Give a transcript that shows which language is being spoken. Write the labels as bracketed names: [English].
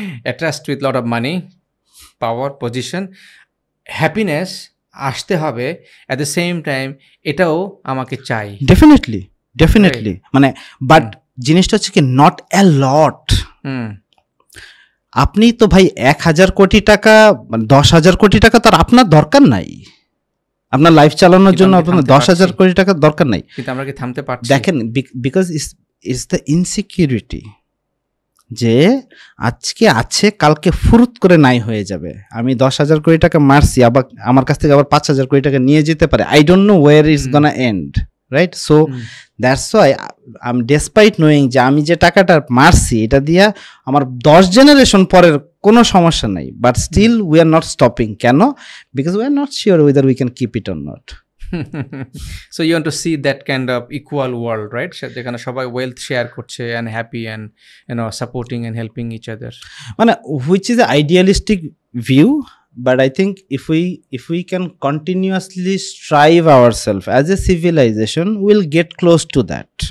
[English] Attracted with lot of money, power, position, happiness [Bangla] আসতে হবে, [English] at the same time [Bangla] এটাও আমাকে চাই। [English] Definitely [Bangla] মানে বাট জিনিসটা হচ্ছে কি [English] not a lot. [Bangla] আপনি তো ভাই 1,000 কোটি টাকা 10,000 কোটি টাকা তার আপনার দরকার নাই, আপনার লাইফ চালানোর জন্য আপনার 10,000 কোটি টাকা দরকার নাই, কিন্তু আমরা কি থামতে পারছি? দেখেন [English] because is the insecurity [Bangla] যে আজকে আছে কালকে ফুরুত করে নাই হয়ে যাবে। আমি 10,000 কোটি টাকা মারছি, আবার আমার কাছ থেকে আবার 5,000 কোটি টাকা নিয়ে যেতে পারে। [English] I don't know where it's gonna end, right? So that's why I am despite knowing [Bangla] যে আমি যে টাকাটা মারছি এটা দিয়া আমার 10 জেনারেশন পরের কোনো সমস্যা নাই, [English] But still we are not stopping. কেন? Because we are not sure whether we can keep it or not. So you want to see that kind of equal world, right? [Bangla] যেখানে সবাই [English] wealth share করছে and happy and supporting and helping each other. মানে which is an idealistic view, but I think if we can continuously strive ourselves as a civilization, we'll get close to that.